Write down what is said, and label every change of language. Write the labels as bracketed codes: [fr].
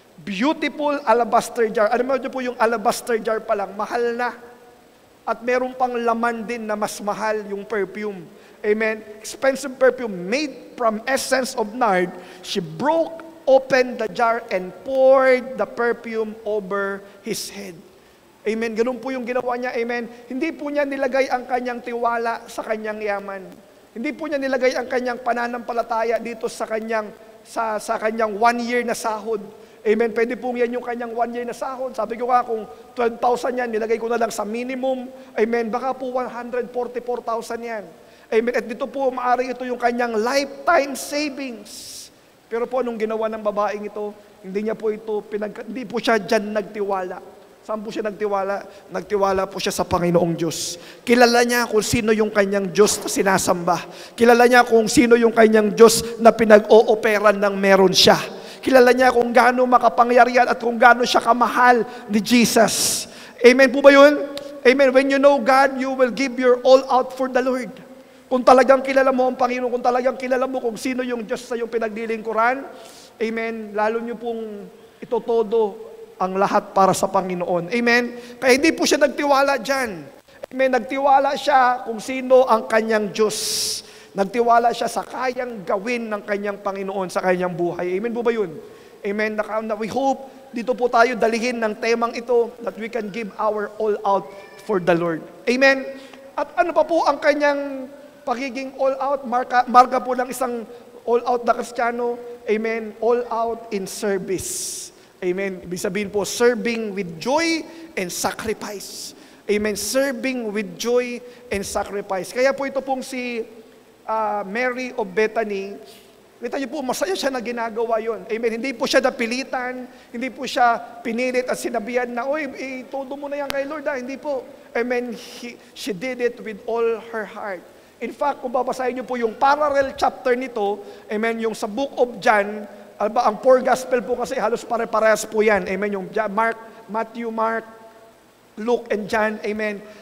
[en] Beautiful alabaster jar. [tl] Ano mo po yung alabaster jar pa lang? Mahal na. At meron pang laman din na mas mahal yung perfume. Amen. [en] Expensive perfume made from essence of nard. She opened the jar and poured the perfume over his head. [tl] Amen. Ganun po yung ginawa niya. Amen. Hindi po niya nilagay ang kanyang tiwala sa kanyang yaman. Hindi po niya nilagay ang kanyang pananampalataya dito sa kanyang 1 year na sahod. Amen. Pwede po yan yung kanyang 1 year na sahod. Sabi ko nga, kung 12,000 yan, nilagay ko na lang sa minimum. Amen. Baka po 144,000 yan. Amen. At dito po, maaari ito yung kanyang lifetime savings. Pero po, nung ginawa ng babaeng ito, hindi po siya dyan nagtiwala. Saan po siya nagtiwala? Nagtiwala po siya sa Panginoong Diyos. Kilala niya kung sino yung kanyang Diyos na sinasamba. Kilala niya kung sino yung kanyang Diyos na pinag-ooperan ng meron siya. Kilala niya kung gaano makapangyarihan at kung gaano siya kamahal ni Jesus. Amen po ba yun? Amen. [en] When you know God, you will give your all out for the Lord. [tl] Kung talagang kilala mo ang Panginoon, kung talagang kilala mo kung sino yung Diyos sa iyong pinaglilingkuran, amen, lalo niyo pong itotodo ang lahat para sa Panginoon. Amen? Kaya hindi po siya nagtiwala dyan. Amen? Nagtiwala siya kung sino ang kanyang Diyos. Nagtiwala siya sa kayang gawin ng kanyang Panginoon sa kanyang buhay. Amen po ba yun? Amen? [en] We hope [tl] dito po tayo dalihin ng temang ito [en] that we can give our all out for the Lord. [tl] Amen? At ano pa po ang kanyang pagiging all-out, marka po ng isang all-out na Kristiyano, amen, [en] all-out in service. [tl] Amen. Ibig sabihin po, [en] serving with joy and sacrifice. [tl] Amen. [en] Serving with joy and sacrifice. [tl] Kaya po ito pong si Mary of Bethany, kita niyo po, masaya siya na ginagawa yon. Amen. Hindi po siya napilitan, hindi po siya pinilit at sinabihan na, todo mo na yan kay Lord. Hindi po. Amen. [en] She did it with all her heart. [tl] In fact, kung babasahin niyo po yung parallel chapter nito, amen, yung sa book of John, ang 4 gospel po kasi halos pare-parehas po yan. Amen, yung Matthew, Mark, Luke, and John. Amen.